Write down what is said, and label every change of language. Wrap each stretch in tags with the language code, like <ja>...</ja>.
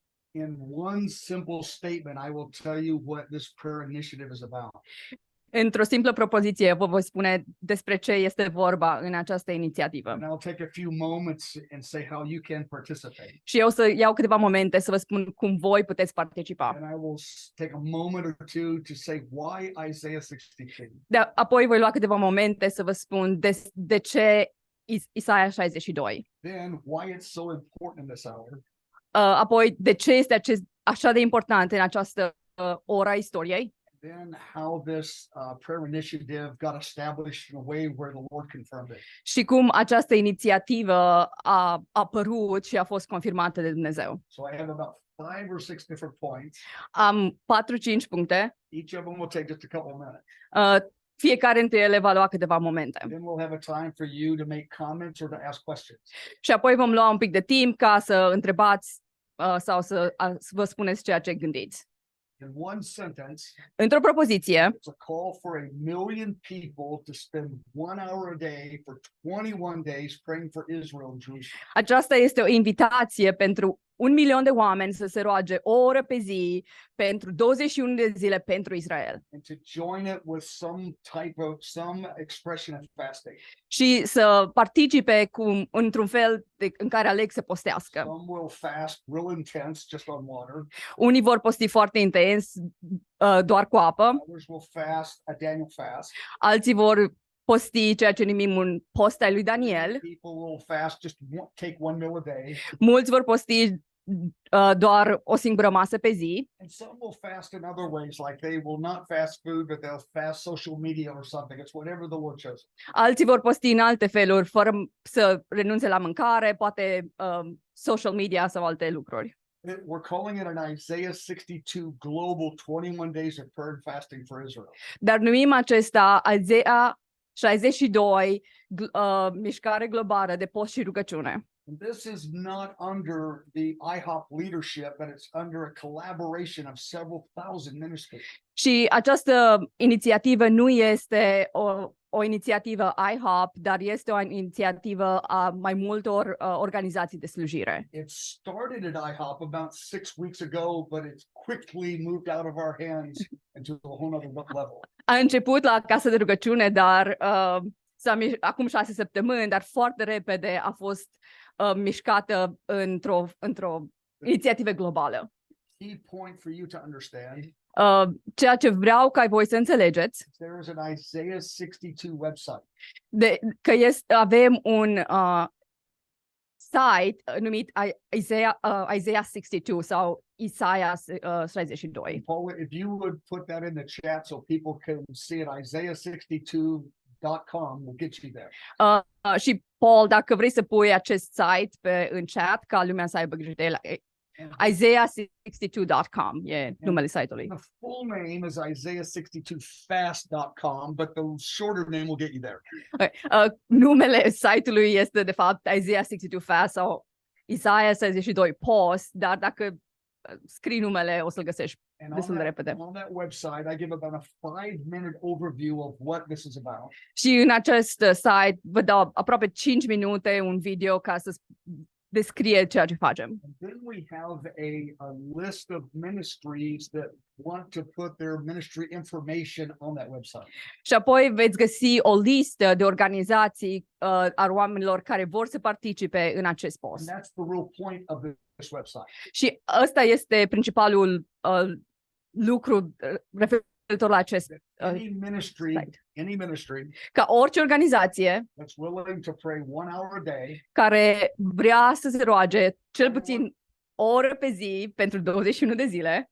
<en>In one simple statement, I will tell you what this prayer initiative is about.</en> <ro>Într-o simplă propoziție vă voi spune despre ce este vorba în această inițiativă.</ro> <en>And I'll take a few moments and say how you can participate.</en> <ro>Și eu să iau câteva momente să vă spun cum voi puteți participa.</ro> <en>And I will take a moment or two to say why Isaiah 62.</en> <ro>Apoi voi lua câteva momente să vă spun de ce Isaia 62.</ro> <en>Then why it's so important in this hour.</en> <ro>Apoi de ce este așa de important în această ora istoriei.</ro> <en>Then how this prayer initiative got established in a way where the Lord confirmed it.</en> <ro>Și cum această inițiativă a apărut și a fost confirmată de Dumnezeu.</ro> <en>So I have about 5 or 6 different points.</en> <ro>Am 4-5 puncte.</ro> <en>Each of them will take just a couple of minutes.</en> <ro>Fiecare dintre ele va lua câteva momente.</ro> <en>Then we'll have a time for you to make comments or to ask questions.</en> <ro>Și apoi vom lua un pic de timp ca să întrebați sau să vă spuneți ceea ce gândiți.</ro> <en>In one sentence,</en> <ro>Într-o propoziție,</ro> <en>it's a call for 1,000,000 people to spend 1 hour a day for 21 days praying for Israel in Jerusalem.</en> <ro>aceasta este o invitație pentru 1.000.000 de oameni să se roage o oră pe zi pentru 21 de zile pentru Israel.</ro> <en>And to join it with some expression of fasting.</en> <ro>Și să participe într-un fel în care aleg să postească.</ro> <en>Some will fast real intense just on water.</en> <ro>Unii vor posti foarte intens, doar cu apă.</ro> <en>Others will fast a Daniel fast.</en> <ro>Alții vor posti ceea ce numim un post al lui Daniel.</ro> <en>People will fast just take 1 meal a day.</en> <ro>Mulți vor posti doar o singură masă pe zi.</ro> <en>And some will fast in other ways, like they will not fast food, but they'll fast social media or something. It's whatever the Lord chose.</en> <ro>Alții vor posti în alte feluri, fără să renunțe la mâncare, poate social media sau alte lucruri.</ro> <en>We're calling it an Isaiah 62 global 21 days of prayer and fasting for Israel.</en> <ro>Dar numim acesta Isaiah 62 mișcare globală de post și rugăciune.</ro> <en>And this is not under the IHOP leadership, but it's under a collaboration of several thousand ministries.</en> <ro>Și această inițiativă nu este o inițiativă IHOP, dar este o inițiativă a mai multor organizații de slujire.</ro> <en>It started at IHOP about 6 weeks ago, but it's quickly moved out of our hands into a whole other level.</en> <ro>A început la Casa de Rugăciune, dar acum 6 săptămâni, dar foarte repede a fost mișcată într-o inițiativă globală.</ro> <en>Key point for you to understand.</en> <ro>Ceea ce vreau ca voi să înțelegeți,</ro> <en>There is an Isaiah 62 website.</en> <ro>că avem un site numit Isaiah 62 sau Isaia 62.</ro> <en>Paul, if you would put that in the chat so people can see it, Isaiah62.com will get you there.</en> <ro>Și Paul, dacă vrei să pui acest site în chat ca lumea să aibă grijă de el, Isaiah62.com e numele site-ului.</ro> <en>The full name is Isaiah62fast.com, but the shorter name will get you there.</en> <ro>Numele site-ului este de fapt Isaiah 62 Fast sau Isaia 62 Post, dar dacă scrii numele o să-l găsești destul de repede.</ro> <en>On that website, I give about a 5-minute overview of what this is about.</en> <ro>Și în acest site vă dau aproape 5 minute un video ca să descrie ceea ce facem.</ro> <en>And then we have a list of ministries that want to put their ministry information on that website.</en> <ro>Și apoi veți găsi o listă de organizații a oamenilor care vor să participe în acest post.</ro> <en>And that's the real point of this website.</en> <ro>Și ăsta este principalul lucru referitor la acest</ro> <en>Any ministry,</en> <ro>site.</ro> <en>any ministry</en> <ro>Ca orice organizație</ro> <en>that's willing to pray 1 hour a day</en> <ro>care vrea să se roage cel puțin o oră pe zi pentru 21 de zile,</ro>